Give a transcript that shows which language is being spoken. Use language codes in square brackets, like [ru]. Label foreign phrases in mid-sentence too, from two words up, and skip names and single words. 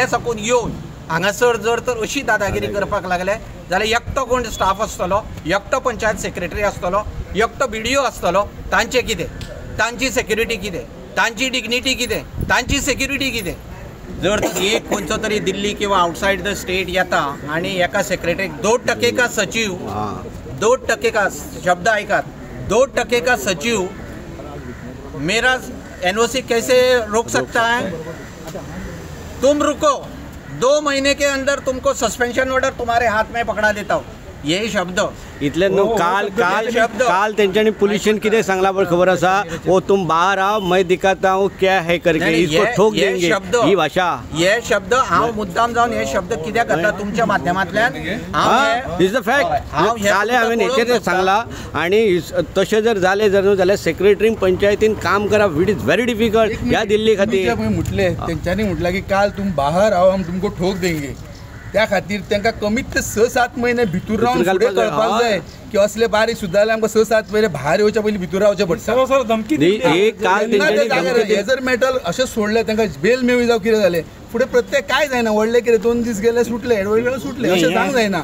[kok] साकून येवन हांगासर जर तर अशी दादागिरी करपाक लागले जाल्यार एकटो कोण स्टाफ आसतलो एकटो पंचायत सेक्रेटरी आसतलो एकटो BDO आसतलो तांचें कितें तांची सेक्युरिटी कितें तांची डिग्निटी कितें तांची सेक्युरिटी कितें जर एक खंयचो तरी दिल्ली किंवा [en] outside the state [kok] येता आनी एका सेक्रेटरीक 2% का सचिव 2% का शब्द आयकात 2% का सचिव [hi] मेरा NOC कैसे रोक सकता है तुम रुको 2 महीने के अंदर तुमको सस्पेंशन ऑर्डर तुम्हारे हाथ में पकड़ा देता हूँ यही शब्द [kok] इतले काल तेंच्यांनी पुलिशन कितें सांगला बरं खबर आसा वो [hi] तुम बाहर आओ मैं दिखाता हूँ क्या है करके इसको ठोक देंगे [kok] ही भाषा [hi] ये शब्द [kok] हांव मुद्दाम जावन हे शब्द कित्याक घातला तुमच्या माध्यमांतल्यान [en] is the fact [kok] काले हांवें हेचेर सांगला आनी तशें जर जालें जाल्यार सेक्रेटरीन पंचायतीन काम करप [en] it is very difficult [kok] ह्या दिल्ली खातीर म्हटलें तेंच्यांनी म्हटलां की काल [hi] तुम बाहर आओ हम तुमको ठोक देंगे [kok] त्या खातीर तांकां कमीत ते 6-7 महिने भितूर रावन फुडें कळपाक जाय की असले बारीक सुद्दां जाल्यार आमकां 6-7 महिने भायर येवच्या पयलीं भितूर रावचें पडटा हे जर मेटल अशें सोडलें तांकां बेल मेळ्ळी जावं कितें जालें फुडें प्रत्येक काय जायना व्हडलें कितें 2 दीस गेले सुटले एडवोकेट सुटले अशें जावंक जायना